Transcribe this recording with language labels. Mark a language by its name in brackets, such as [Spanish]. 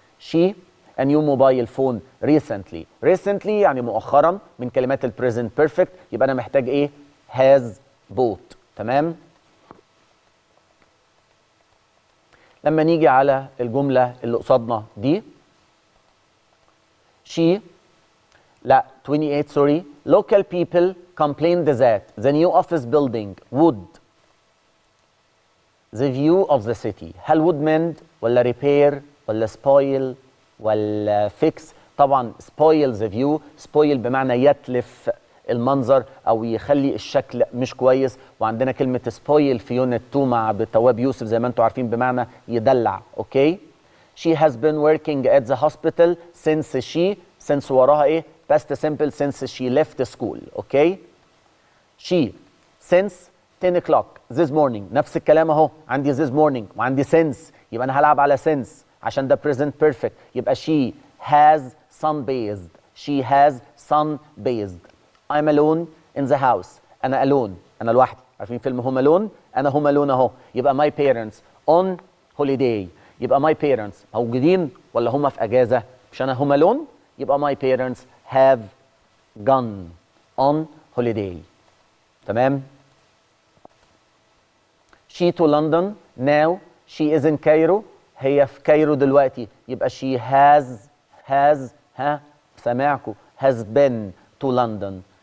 [English] She a new mobile phone recently [Arabic] يعني مؤخرا من كلمات ال [English] present perfect. [Arabic] يبقى أنا محتاج إيه؟ [English] has bought. [Arabic] تمام؟ لما نيجي على الجملة اللي قصادنا دي [English] she [Arabic] لا [English] 28 sorry local people complained that the new office building would the view of the city. [Arabic] هل [English] would mend [Arabic] ولا [English] repair ولا spoil ولا fix [Arabic] طبعا [English] spoil the view. [Arabic] spoil بمعنى يتلف المنظر او يخلي الشكل مش كويس. وعندنا كلمه spoil في يونت 2 مع بتواب يوسف زي ما انتم عارفين بمعنى يدلع. اوكي. [English] she has been working at the hospital since [Arabic] وراها ايه؟ [English] past simple since she left school. [Arabic] اوكي. [English] she since 10 o'clock this morning. [Arabic] نفس الكلام اهو، عندي this morning وعندي since، يبقى انا هلعب على since عشان ده present perfect. يبقى [English] she has sunbathed. she has sunbathed. I'm alone in the house. [Arabic] أنا alone، أنا لوحدي. عارفين فيلم هوم ألون؟ أنا هوم ألون أهو. يبقى [English] my parents on holiday. [Arabic] يبقى [English] my parents [Arabic] موجودين ولا هم في أجازة؟ مش أنا هوم ألون؟ يبقى [English] my parents have gone on holiday. [Arabic] تمام؟ [English] she to London now. she is in Cairo. [Arabic] هي في كايرو دلوقتي. يبقى [English] she has [Arabic] سامعكم [English] has been to London.